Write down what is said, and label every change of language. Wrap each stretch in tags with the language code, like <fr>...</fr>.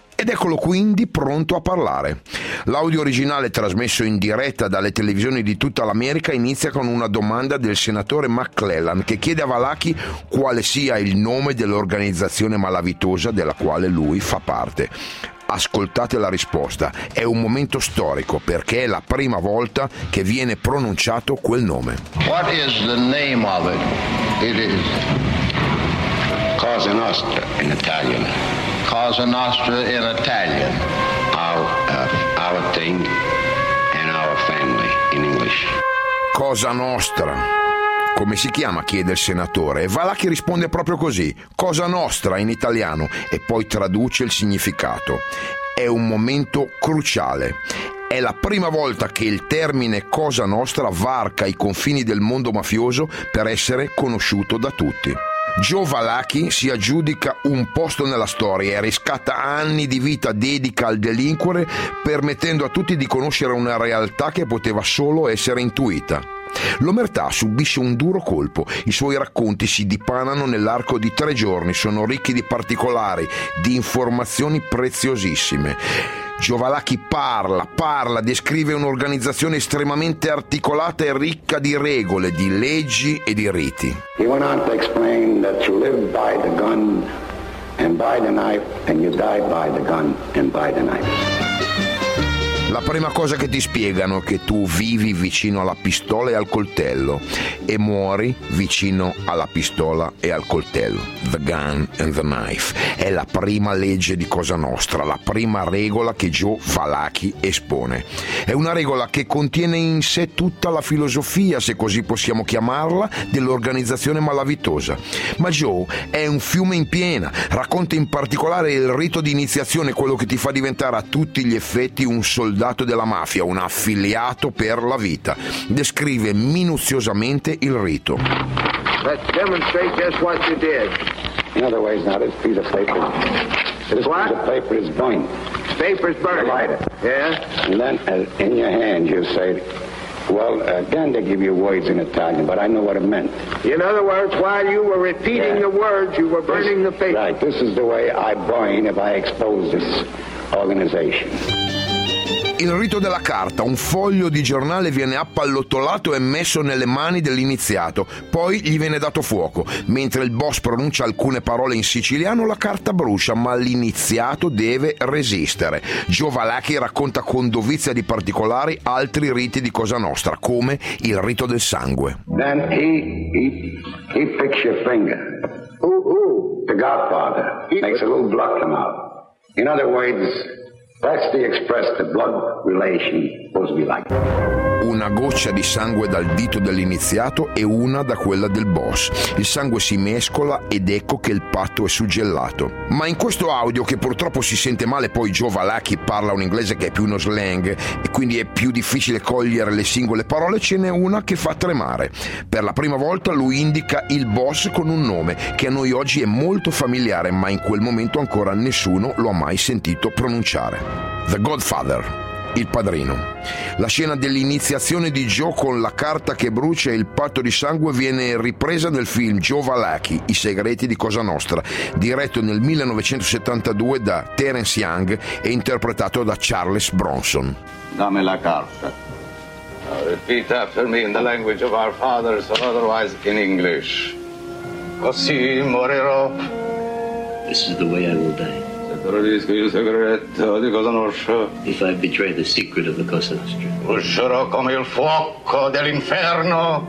<it>Ed eccolo quindi pronto a parlare. L'audio originale trasmesso in diretta dalle televisioni di tutta l'America inizia con una domanda del senatore McClellan, che chiede a Valachi quale sia il nome dell'organizzazione malavitosa della quale lui fa parte. Ascoltate la risposta, è un momento storico perché è la prima volta che viene pronunciato quel nome.</it> <en>What is the name of it? It is Cosa Nostra in Italian. Cosa Nostra in Italian. Our thing and our family in English.</en> <it>Cosa Nostra. Come si chiama? Chiede il senatore. E Valachi risponde proprio così. Cosa Nostra in italiano. E poi traduce il significato. È un momento cruciale. è la prima volta che il termine Cosa Nostra varca i confini del mondo mafioso per essere conosciuto da tutti. Joe Valachi si aggiudica un posto nella storia e riscatta anni di vita dedica al delinquere, permettendo a tutti di conoscere una realtà che poteva solo essere intuita. L'omertà subisce un duro colpo, i suoi racconti si dipanano nell'arco di 3 giorni, sono ricchi di particolari, di informazioni preziosissime. Joe Valachi parla, descrive un'organizzazione estremamente articolata e ricca di regole, di leggi e di riti.</it> <en>He went on to explain that you live by the gun and by the knife and you die by the gun and by the knife.</en> <it>La prima cosa che ti spiegano è che tu vivi vicino alla pistola e al coltello e muori vicino alla pistola e al coltello. The gun and the knife è la prima legge di Cosa Nostra, la prima regola che Joe Valachi espone. È una regola che contiene in sé tutta la filosofia, se così possiamo chiamarla, dell'organizzazione malavitosa. Ma Joe è un fiume in piena, racconta in particolare il rito di iniziazione, quello che ti fa diventare a tutti gli effetti un soldato della mafia, un affiliato per la vita. Descrive minuziosamente il rito.</it> <en>Let's demonstrate just what you did. In other ways, not his piece of paper. This what? Piece of paper is burning. Paper's burning. Light it. Yeah? And then in your hand you say, well, again they give you words in Italian, but I know what it meant. In other words, while you were repeating the words, you were burning this, the paper. Right, this is the way I burn if I expose this organization.</en> <it>Il rito della carta, un foglio di giornale viene appallottolato e messo nelle mani dell'iniziato, poi gli viene dato fuoco. Mentre il boss pronuncia alcune parole in siciliano, la carta brucia, ma l'iniziato deve resistere. Joe Valachi racconta con dovizia di particolari altri riti di Cosa Nostra, come il rito del sangue.</it> <en>Then he picks your finger. Ooh, ooh. The Godfather makes a little blood come out. In other words, that's the express the blood relation supposed to be like.</en> <it>Una goccia di sangue dal dito dell'iniziato e una da quella del boss. Il sangue si mescola ed ecco che il patto è suggellato. Ma in questo audio, che purtroppo si sente male, poi Joe Valachi parla un inglese che è più uno slang e quindi è più difficile cogliere le singole parole, ce n'è una che fa tremare. Per la prima volta lui indica il boss con un nome che a noi oggi è molto familiare, ma in quel momento ancora nessuno lo ha mai sentito pronunciare. The Godfather. Il padrino. La scena dell'iniziazione di Joe con la carta che brucia e il patto di sangue viene ripresa nel film Joe Valachi, I segreti di Cosa Nostra, diretto nel 1972 da Terence Young e interpretato da Charles Bronson. Dammi la carta.</it> <en>Repeat after me in the language of our fathers or otherwise in English.</en> <it>Così morirò.</it> <en>This is the way I will die.</en> <it>Tradisco il segreto di Cosa Nostra.</it> <en>If I betray the secret of the Cosa Nostra,</en> <it>uscirò come il fuoco dell'inferno.</it>